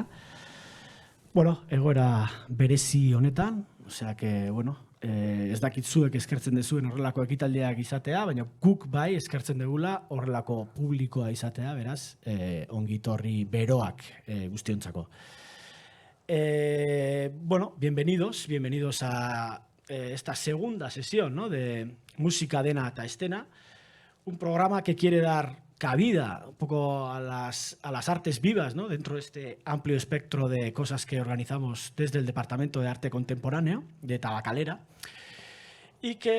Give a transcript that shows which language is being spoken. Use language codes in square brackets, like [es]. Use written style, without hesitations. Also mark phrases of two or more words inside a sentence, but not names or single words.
[eu] Bueno, egoera berezi honetan, [es] osea que, [eu] bueno, ez dakit zuek eskertzen dezuen horrelako ekitaldiak izatea, baina guk bai eskertzen dugula horrelako publikoa izatea, beraz, ongi etorri beroak guztiontzako. [es] Bueno, bienvenidos a esta segunda sesión, ¿no?, de Música Dena eta Estena, un programa que quiere dar cabida un poco a las artes vivas, ¿no?, dentro de este amplio espectro de cosas que organizamos desde el Departamento de Arte Contemporáneo de Tabacalera y